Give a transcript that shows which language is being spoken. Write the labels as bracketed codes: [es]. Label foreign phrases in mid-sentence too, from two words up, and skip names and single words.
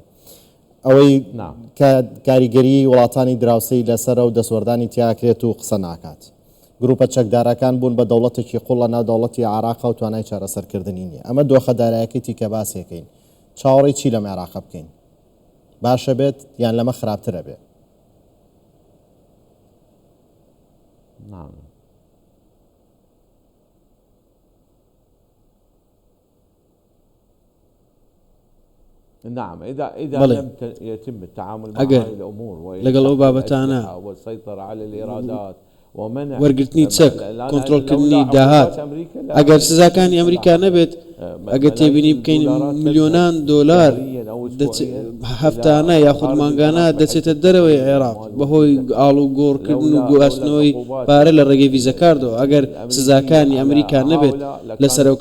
[ckb] ئەوەی کاریگەری وڵاتانی دراوسەی لەسەر و دەسوەردانی تیاکرێت و قسە ناکات. گروپە چەکدارەکان بوون بە دەوڵەتێکی قوڵ لە ناو دەوڵەتی عێراق و توانای چارەسەرکردنی نییە. ئەمە دۆخەدارایەکەی تیکە باسێکەین. چاوەڕێی چی لەم عێراق بکەین؟ باشە بێت یان لەمە خراپترە بێت؟ [ar] نعم إذا لم يتم التعامل مع هذه الأمور والسيطرة على الإيرادات [ckb] وەرگرتنی چەک کۆنتڕۆڵکردنی داهات ئەگەر سزاکانی ئەمریکا نەبێت ئەگەر تێبینی بکەین ملیۆنان دۆلار هەفتانە یاخود مانگانە دەچێتە دەرەوەی عێراق بەهۆی ئاڵ و گۆڕکردن و گواستنەوەی پارە لە ڕێگەی ڤیزەکاردەوە ئەگەر سزاکانی ئەمریکا نەبێت لەسەر ئەو